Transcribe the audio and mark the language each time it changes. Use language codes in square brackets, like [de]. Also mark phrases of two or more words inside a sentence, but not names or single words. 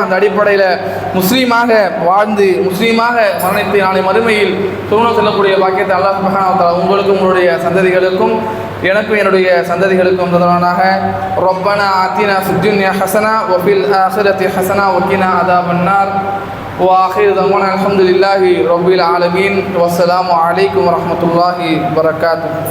[ta] அந்த அடிப்படையில் முஸ்லீமாக வாழ்ந்து முஸ்லீமாக மரணத்தை நாளை மறுமையில் சுவனம் செல்லக்கூடிய பாக்கியத்தை அல்லாஹ் [ar] سبحانه و تعالى [ta] உங்களுக்கும் உங்களுடைய சந்ததிகளுக்கும் எனக்கும் என்னுடைய சந்ததிகளுக்கும் தந்தவனாக. [ar] ربنا آتنا في الدنيا حسنة و في الآخرة حسنة و قنا عذاب النار. وآخر دعوانا الحمد لله رب العالمين والسلام عليكم ورحمة الله وبركاته.